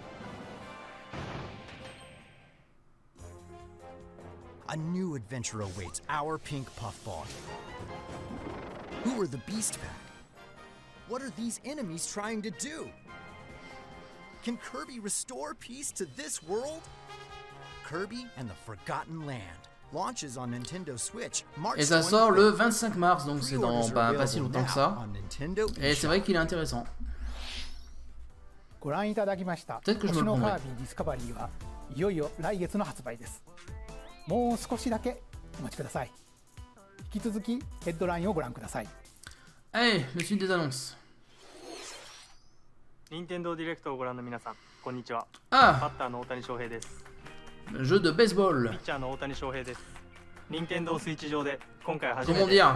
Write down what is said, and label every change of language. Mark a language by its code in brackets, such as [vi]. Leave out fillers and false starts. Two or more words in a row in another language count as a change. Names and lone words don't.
[en] A new adventure awaits our pink puffball. Who are the Beast Pack? What are these enemies trying to do? Can Kirby restore peace to this world? Kirby and the Forgotten Land launches on Nintendo Switch March 24th. [fr] Et ça sort le 25 mars, donc c'est dans pas si longtemps que ça. Et c'est vrai qu'il est intéressant. [ja] ご覧いただきました [fr] Peut-être que je me [ja] 星の [fr] le [ja] カ [fr] prendrai. [ja] ービィディスカバリーはいよいよ来月の発売です。もう少しだけお待ちください。引き続きヘッドラインをご覧ください。 [fr] Allez, le suite des annonces. Ah, jeu de baseball. Comment dire?